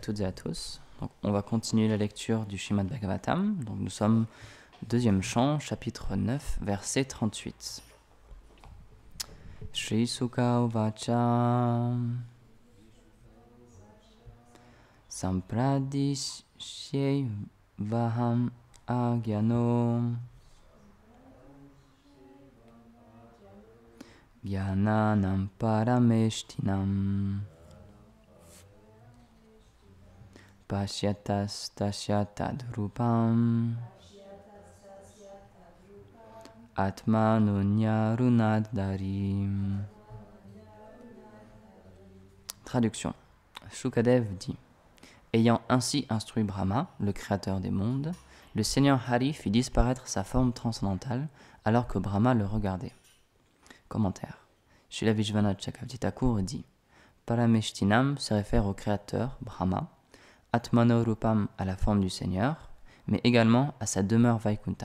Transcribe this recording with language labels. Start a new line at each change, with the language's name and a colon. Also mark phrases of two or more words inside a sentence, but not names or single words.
French: toutes et à tous. Donc, on va continuer la lecture du Srimad Bhagavatam. Donc, nous sommes au deuxième chant, chapitre 9, verset 38.
Sanskrit: Shri Sukha Uvacha Sampradishyai Vaham Agyano Gyananam Parameshtinam Pashyatas Tashyatadrupam Atmanunyarunaddharim.
French: Traduction. Shukadev dit: ayant ainsi instruit Brahma, le créateur des mondes, le Seigneur Hari fit disparaître sa forme transcendantale alors que Brahma le regardait. Commentaire. Srila Vishwanath Chakravarti Thakur dit: Parameshtinam se réfère au créateur, Brahma, Atmanorupam à la forme du Seigneur, mais également à sa demeure Vaikunta.